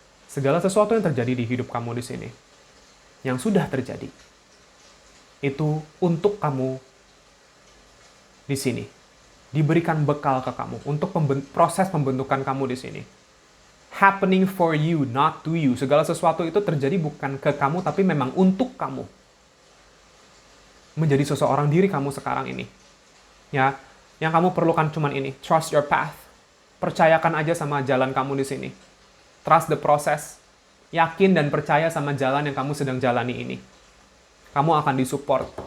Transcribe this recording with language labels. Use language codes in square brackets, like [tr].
[id] Segala sesuatu yang terjadi di hidup kamu di sini, yang sudah terjadi, itu untuk kamu di sini. Diberikan bekal ke kamu untuk proses pembentukan kamu di sini. [en] Happening for you, not to you. [id] Segala sesuatu itu terjadi bukan ke kamu, tapi memang untuk kamu. Menjadi seseorang diri kamu sekarang ini. Ya, yang kamu perlukan cuman ini, [en] trust your path. [id] Percayakan aja sama jalan kamu di sini. [en] Trust the process. [id] Yakin dan percaya sama jalan yang kamu sedang jalani ini. Kamu akan disupport.